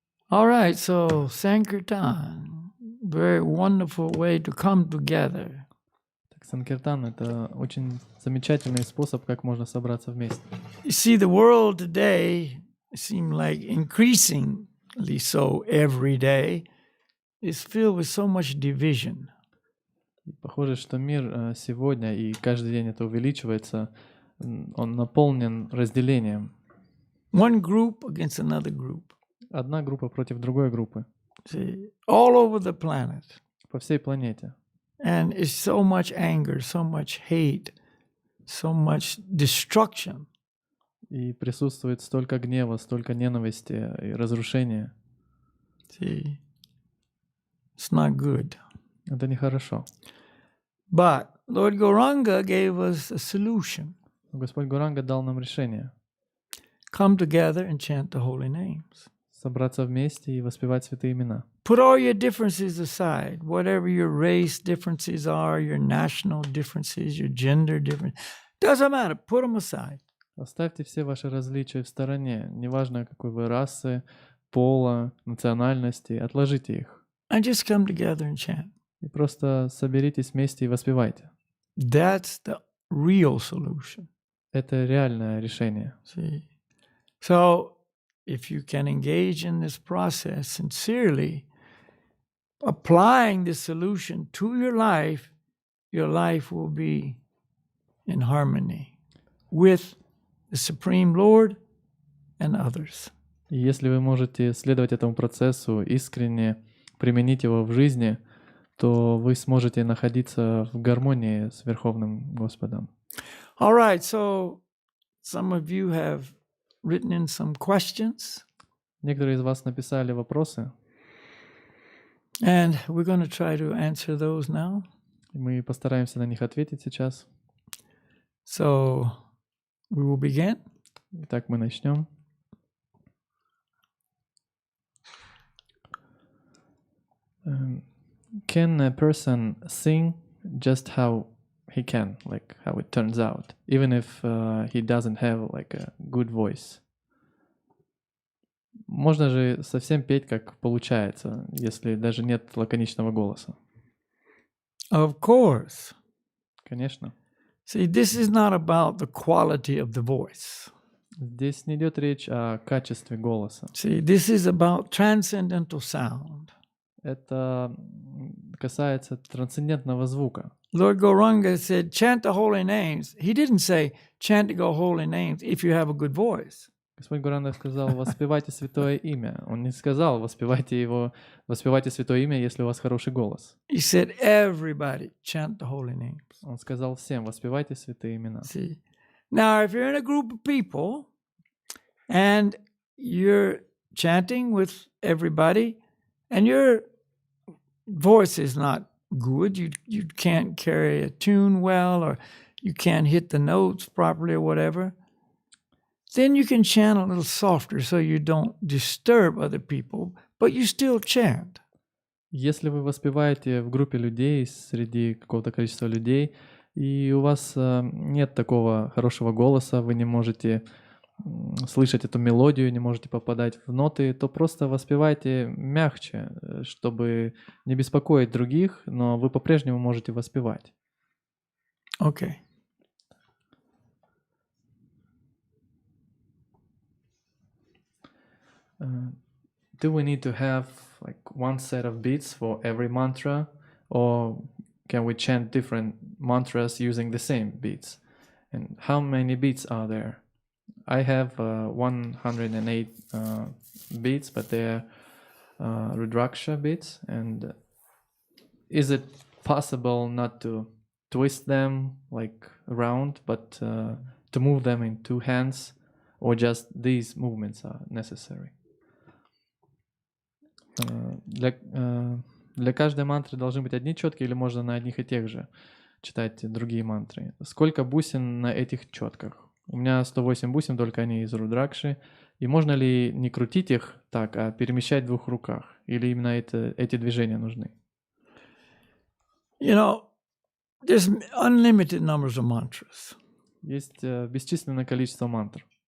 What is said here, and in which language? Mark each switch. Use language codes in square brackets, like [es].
[en] All right, so Sankirtan, very wonderful way to come together. [ru] Санкиртан — это очень замечательный способ, как можно собраться вместе. [en] You see, the world today seems like increasingly so every day is filled with so much division. [ru] И похоже, что мир сегодня, и каждый день это увеличивается, он наполнен разделением. [en] One group against another group. [ru] Одна группа против другой группы [en] See, all over the planet. [ru] по всей планете. [en] And it's so much anger, so much hate, so much destruction. [ru] И присутствует столько гнева, столько ненависти и разрушения. [en] See, it's not good. [ru] Это нехорошо. [en] But Lord Gauranga gave us a solution. [ru] Господь Гуранга дал нам решение [en] Come together and chant the holy names. [ru] собраться вместе и воспевать святые имена. [en] Put all your differences aside, whatever your race differences are, your national differences, your gender differences. Doesn't matter, put them aside. [ru] Оставьте все ваши различия в стороне, неважно какой вы расы, пола, национальности, отложите их. [en] And just come together and chant. [ru] И просто соберитесь вместе и воспевайте. [en] That's the real solution. [ru] Это реальное решение. [en] See? So, if you can engage in this process sincerely, applying this solution to your life will be in harmony with the Supreme Lord and others. [ru] И если вы можете следовать этому процессу, искренне применить его в жизни, то вы сможете находиться в гармонии с Верховным Господом. [en] All right, so some of you have written in some questions, [ru] Некоторые из вас написали вопросы, [en] and we're going to try to answer those now. [ru] и мы постараемся на них ответить сейчас. [en] So, we will begin. [ru] Итак, мы начнем. [en] Can a person sing just how he can, like how it turns out, even if he doesn't have like a good voice? [ru] Можно же совсем петь, как получается, если даже нет лаконичного голоса. [en] Of course. [ru] Конечно. [en] See, this is not about the quality of the voice. [ru] Здесь не идет речь о качестве голоса. [en] See, this is about transcendental sound. [ru] Это касается трансцендентного звука. [en] Lord Gauranga said, chant the holy names. He didn't say, chant the holy names if you have a good voice. [ru] Господь Гуранга сказал, воспевайте святое имя. Он не сказал, воспевайте святое имя, если у вас хороший голос. [en] He said, everybody chant the holy names. [ru] Он сказал всем, воспевайте святые имена. [en] See, now if you're in a group of people and you're chanting with everybody and your voice is not good, you can't carry a tune well, or you can't hit the notes properly or whatever, then you can chant a little softer so you don't disturb other people, but you still chant. [ru] Если вы воспеваете в группе людей, среди какого-то количества людей, и у вас нет такого хорошего голоса, вы не можете слышать эту мелодию, не можете попадать в ноты, то просто воспевайте мягче, чтобы не беспокоить других, но вы по-прежнему можете воспевать. [en] Okay. Do we need to have like one set of beats for every mantra, or can we chant different mantras using the same beats? And how many beats are there? I have 108 beats, but they're Rudraksha beats. And is it possible not to twist them like around, but to move them in two hands, or just these movements are necessary? [ru] Для каждой мантры должны быть одни четки, или можно на одних и тех же читать другие мантры? Сколько бусин на этих четках? У меня 108 бусин, только они из Рудракши. И можно ли не крутить их так, а перемещать в двух руках? Или именно эти движения нужны? [en] You know, there's unlimited numbers of mantras, [ru] Есть бесчисленное количество мантр,